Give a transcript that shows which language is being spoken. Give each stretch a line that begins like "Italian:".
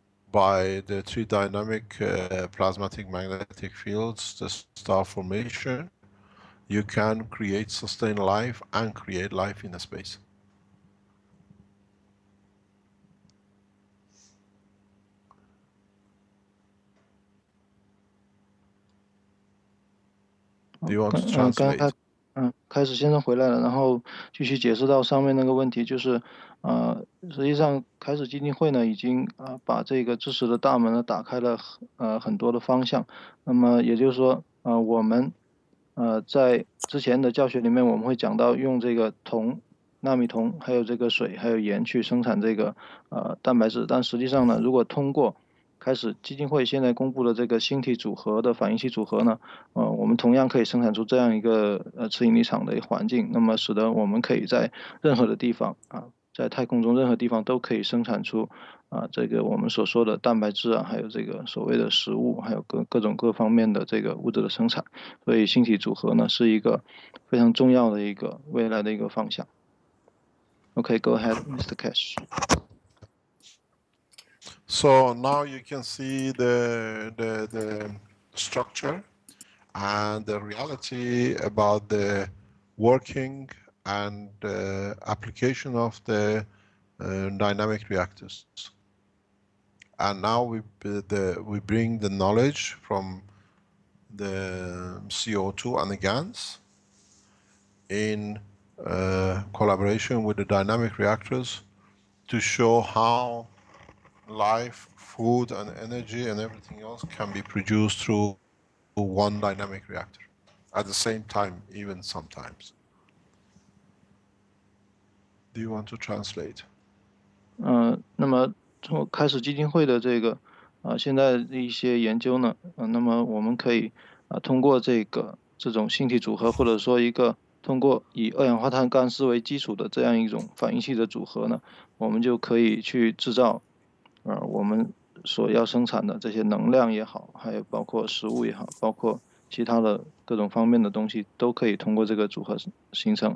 English: By the three dynamic plasmatic magnetic fields, the star formation, you can create sustained life and create life in the space. Do you want to translate?
Chinese: 开始先生回来了，然后继续解释到上面那个问题，就是实际上开始基金会呢已经把这个知识的大门呢打开了很多的方向。那么也就是说我们在之前的教学里面我们会讲到用这个铜、纳米铜还有这个水还有盐去生产这个蛋白质，但实际上呢，如果通过开始基金会现在公布的这个星体组合的反应器组合呢，我们同样可以生产出这样一个磁引力场的环境，那么使得我们可以在任何的地方在太空中任何地方都可以生产出这个我们所说的蛋白质还有这个所谓的食物，还有各种各方面的这个物质的生产。所以星体组合呢是一个非常重要的一个未来的一个方向。
English: Okay, go ahead, Mr. Cash. So now you can see the structure and the reality about the working and application of the dynamic reactors. And now we bring the knowledge from the CO2 and the GANs in collaboration with the dynamic reactors to show how life, food and energy and everything else can be produced through one dynamic reactor at the same time, even sometimes. Do you want to translate?
Chinese: 那么从开始基金会的这个现在的一些研究呢，那么我们可以通过这种星体组合，或者说一个通过以二氧化碳干丝为基础的这样一种反应器的组合呢，我们就可以去制造我们所要生产的这些能量也好，还有包括食物也好，包括其他的各种方面的东西都可以通过这个组合形成。